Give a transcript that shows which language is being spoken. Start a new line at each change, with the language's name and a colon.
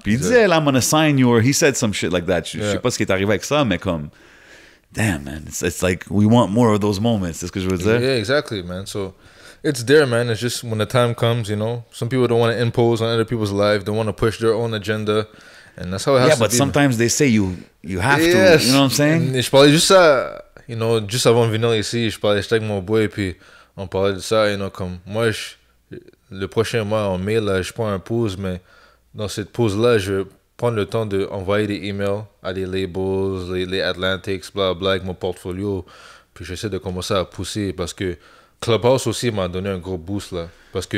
French: Puis il disait,
English: I'm gonna sign you, or he said some shit like that. Je Yeah.
French: sais pas ce qui est arrivé avec ça, mais comme,
English: damn, man, it's like, we want more of those moments,
French: c'est ce que je veux dire.
English: Yeah, exactly, man. So it's there, man. It's just when the time comes, you know, some people don't want to impose on other people's life. They want to push their own agenda. And that's how it has Yeah, to but be. sometimes they say you have to. Yes. You know what I'm saying?
French: Et je parlais juste ça, juste avant de venir ici, j'étais avec mon boy, puis on parlait de ça, comme moi, le prochain mois, en mai, là, je prends un pause, mais dans cette pause-là, je vais prendre le temps d'envoyer des emails à des labels, les Atlantics, bla avec mon portfolio, puis j'essaie de commencer à pousser, parce que Clubhouse aussi m'a donné un gros boost, là, parce que...